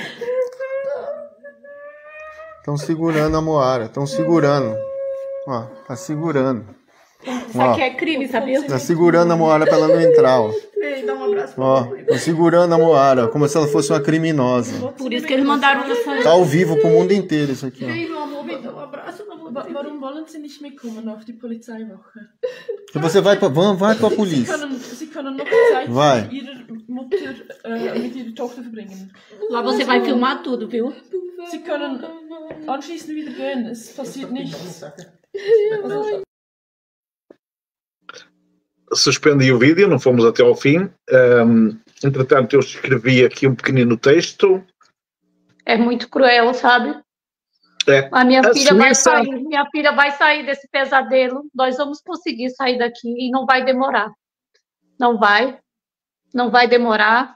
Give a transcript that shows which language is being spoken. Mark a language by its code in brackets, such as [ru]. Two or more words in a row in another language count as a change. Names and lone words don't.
[pt] Estão segurando a Moara, estão segurando. Ó, tá segurando. Isso aqui é crime, sabia? Tá segurando a Moara pra ela não entrar, ó. Vem, dá um abraço pra Ó, mim. tá segurando a Moara, como se ela fosse uma criminosa. Por isso que eles mandaram essa... Tá ao vivo pro mundo inteiro isso aqui, ó. Vem, meu amor, vem dar um abraço na mão. [de] Warum wollen Sie nicht mitkommen auf die Polizeiwache? [pt] E você vai pra polícia. [de] Sie können noch Zeit [pt] Vai. [de] mit Ihrer Mutter, mit Ihrer Tochter verbringen. [pt] Lá você vai filmar tudo, viu? [de] Sie können anschließend wieder gehen, es passiert nichts. Also, [pt] Suspendi o vídeo, não fomos até ao fim. Entretanto, eu escrevi aqui um pequenino texto. É muito cruel, sabe? A minha filha vai sair, minha filha vai sair desse pesadelo. Nós vamos conseguir sair daqui e não vai demorar. Não vai demorar.